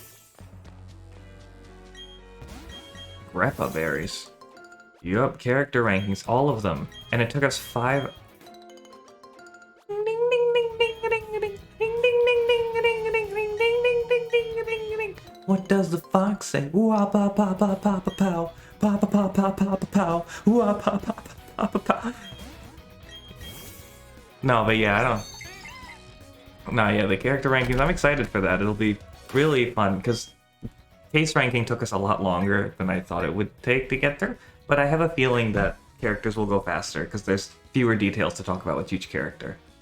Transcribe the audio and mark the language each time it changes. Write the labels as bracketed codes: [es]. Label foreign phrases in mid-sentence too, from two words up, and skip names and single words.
[en] Greppa berries. Yup, character rankings, all of them. And it took us 5... What does the fox say? Ooh-ah, pa pa pa pa pa pow. Pa pa pa pa pa pa pow. Ooh-ah, pa pa pa pa pa pow. No, but yeah, I don't... No, yeah, the character rankings, I'm excited for that. It'll be really fun, because case ranking took us a lot longer than I thought it would take to get through. But I have a feeling that characters will go faster, because there's fewer details to talk about with each character.